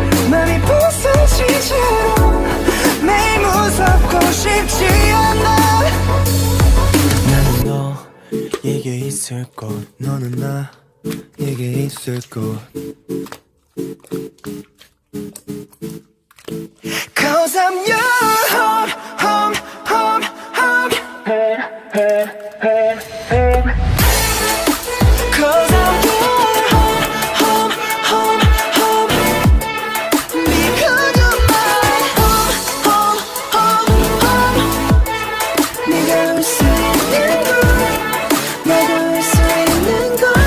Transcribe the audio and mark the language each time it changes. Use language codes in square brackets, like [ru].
[ko] 맘이 부서지지 않아. 매일 무섭고 싶지 않아. 나는 너에게 있을 곳, 너는 나에게 있을 곳. [en] Cause I'm your home, home, home, home. Cause I'm your home, home, home, home. Because you're my home, home, home, home. [ko] 네가 올 수 있는 곳, 내가 올 수 있는 곳.